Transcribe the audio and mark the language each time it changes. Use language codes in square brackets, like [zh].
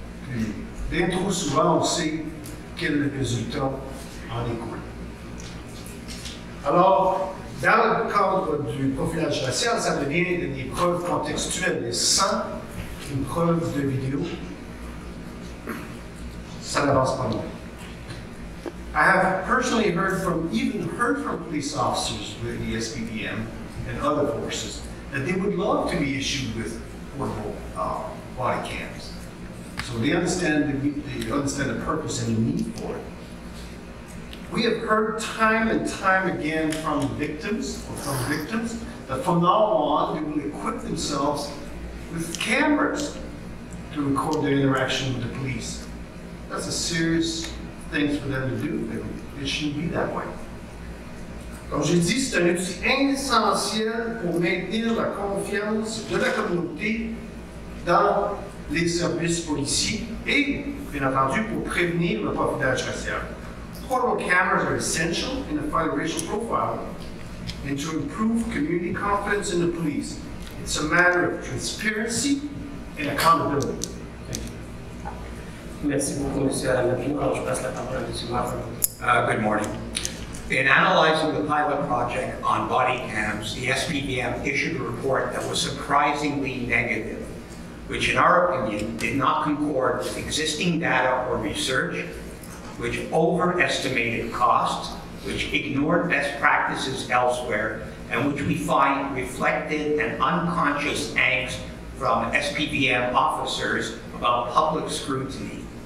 [fr] Puis, bien trop souvent, on sait quel résultat en découle. Alors, dans le cadre du profilage racial, ça devient des preuves contextuelles, et sans une preuve de vidéo, ça n'avance pas loin. [en] I have personally heard from police officers with the SPVM and other forces that they would love to be issued with portable body cams. So they understand the purpose and the need for it. We have heard time and time again from victims that from now on they will equip themselves with cameras to record their interaction with the police. That's a serious thing for them to do. It shouldn't be that way. [fr] Comme j'ai dit, c'est un outil essentiel pour maintenir la confiance de la communauté dans les services policiers et, bien entendu, pour prévenir le profilage racial. [en] Portable cameras are essential in the fight of racial profiling and to improve community confidence in the police. It's a matter of transparency and accountability. Thank you. [fr] Merci beaucoup, Monsieur Alain Babineau. Alors, je passe la parole à Monsieur Martin. [en] Good morning. In analyzing the pilot project on body cams, the SPVM issued a report that was surprisingly negative, which in our opinion did not concord with existing data or research, which overestimated costs, which ignored best practices elsewhere, and which we find reflected an unconscious angst from SPVM officers about public scrutiny.